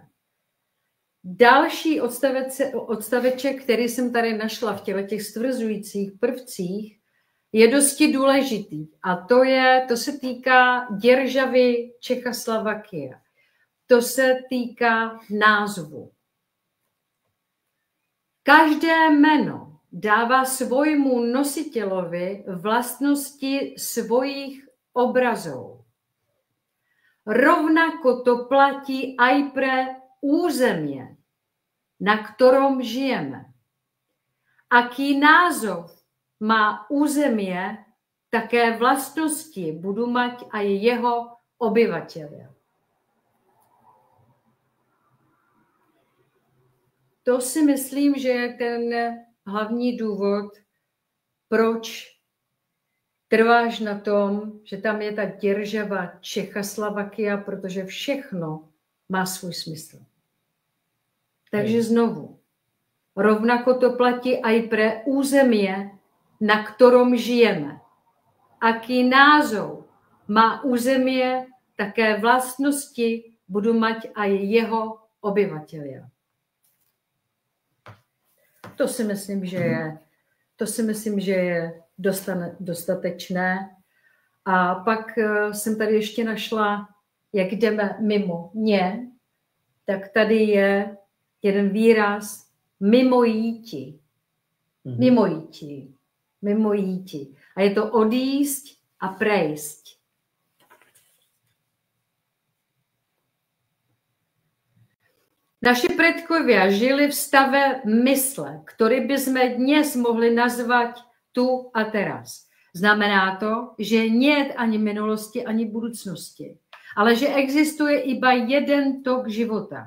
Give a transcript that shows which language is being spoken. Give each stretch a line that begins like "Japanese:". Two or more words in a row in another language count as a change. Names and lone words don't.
Czech: Další odstaveček, který jsem tady našla v těch stvrzujících prvcích, je dosti důležitý. A to se týká Děržavy Čechoslovakie. To se týká názvu. Každé jméno dává svojmu nositelovi vlastnosti svojich obrazů.
Slovak: Rovnako to platí aj pre území, na ktorom žijeme. Aký názov má území, také vlastnosti budou mať aj jeho obyvatelé.
Czech: To si myslím, že je ten hlavní důvod, proč trváš na tom, že tam je ta Děržava Čechoslovakia, protože všechno má svůj smysl. Takže znovu,
Slovak: rovnako to platí aj pre území, na ktorom žijeme. Aký názov má území, také vlastnosti budou mať aj jeho obyvatelé.
Czech: To si myslím, že je dostatečné. A pak jsem tady ještě našla, jak jdeme mimo ně, tak tady je jeden výraz mimo jíti. Mimo jíti. Mimo jíti.
Slovak: A je to odjísť a prejsť. Naši predkovia žili v stave mysle, ktorý by sme dnes mohli nazvať tu a teraz. Znamená to, že nie ani minulosti, ani budoucnosti, ale že existuje iba jeden tok života.